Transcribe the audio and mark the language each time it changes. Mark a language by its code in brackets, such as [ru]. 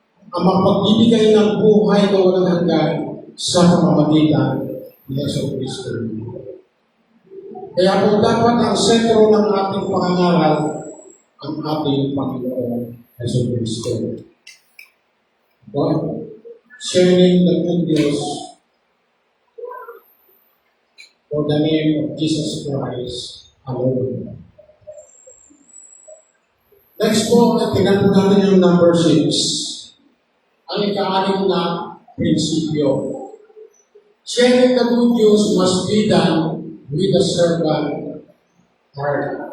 [tl] Ang mapagbibigay ng buhay na walang hanggan sa pamamagitan ni Hesus Kristo. Kaya kung dapat ang sentro ng ating pangangaral, ang ating Panginoon Hesus Kristo. [en] God, sharing the good news for the name of Jesus Christ alone. [tl] Next po, tingnan po natin yung number 6. Ang ika-anim na prinsipyo. [en] Sharing the good news must be done with a servant heart.